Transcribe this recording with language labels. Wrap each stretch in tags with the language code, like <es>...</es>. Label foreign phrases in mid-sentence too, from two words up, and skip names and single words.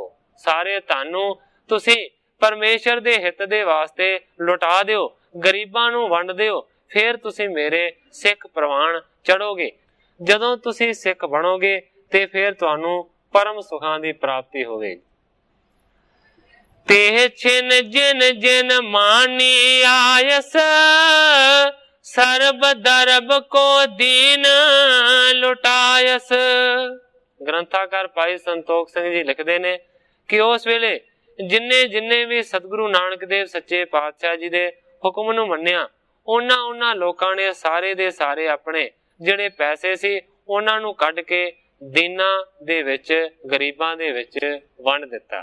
<pa>ਸਾਰੇ ਧਨ ਨੂੰ ਤੁਸੀਂ ਪਰਮੇਸ਼ਵਰ ਦੇ ਹਿਤ ਦੇ ਵਾਸਤੇ ਲੁਟਾ ਦਿਓ, ਗਰੀਬਾਂ ਨੂੰ ਵੰਡ ਦਿਓ, ਫਿਰ ਤੁਸੀਂ ਮੇਰੇ ਸਿੱਖ ਪਰਵਾਨ ਚੜ੍ਹੋਗੇ। ਜਦੋਂ ਤੁਸੀਂ ਸਿੱਖ ਬਣੋਗੇ ਤੇ ਫਿਰ ਤੁਹਾਨੂੰ ਪਰਮ ਸੁਖਾਂ ਦੀ ਪ੍ਰਾਪਤੀ ਹੋਵੇਗੀ।</pa> <bra>तेह छिन जिन जिन मानी आयस, सर्ब दरब को दीन लुटायस।</bra> <pa>ਗ੍ਰੰਥਾਕਾਰ ਭਾਈ ਸੰਤੋਖ ਸਿੰਘ ਜੀ ਲਿਖਤੇ ਨੇ ਕਿ ਉਸ ਵੇਲੇ ਜਿੰਨੇ ਜਿੰਨੇ ਭੀ ਸਤਿਗੁਰੂ ਨਾਨਕ ਦੇਵ ਸੱਚੇ ਪਾਤਸ਼ਾਹ ਜੀ ਦੇ ਹੁਕਮ ਨੂੰ ਮੰਨਿਆ, ਉਨ੍ਹਾਂ ਲੋਕਾਂ ਨੇ ਸਾਰੇ ਦੇ ਸਾਰੇ ਅਪਣੇ ਜਿਹੜੇ ਪੈਸੇ ਸੀ ਉਨ੍ਹਾਂ ਨੂੰ ਕੱਢ ਕੇ ਦੀਨਾਂ ਦੇ ਵਿੱਚ, ਗਰੀਬਾਂ ਦੇ ਵਿੱਚ ਵੰਡ ਦਿੱਤਾ।</pa>